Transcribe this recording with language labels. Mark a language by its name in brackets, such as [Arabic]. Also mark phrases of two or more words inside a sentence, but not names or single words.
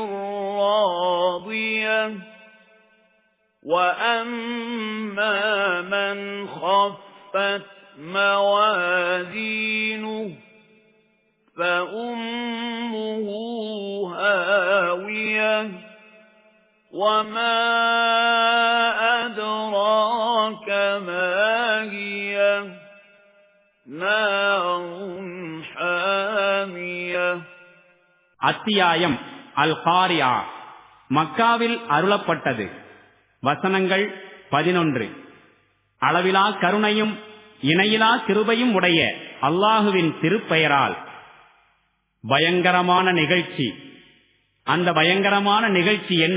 [Arabic] راضية وأما من خفت موازينه فأمه هاوية وما أدراك ما هي نار حامية. [Tamil] அத்தியாயம் அல் காரியா. மக்காவில் அருளப்பட்டது. வசனங்கள் 11. அளவிலா கருணையும் இணையிலா கிருபையும் உடைய அல்லாஹுவின் திருப்பெயரால். பயங்கரமான நிகழ்ச்சி. அந்த பயங்கரமான நிகழ்ச்சி என்ன?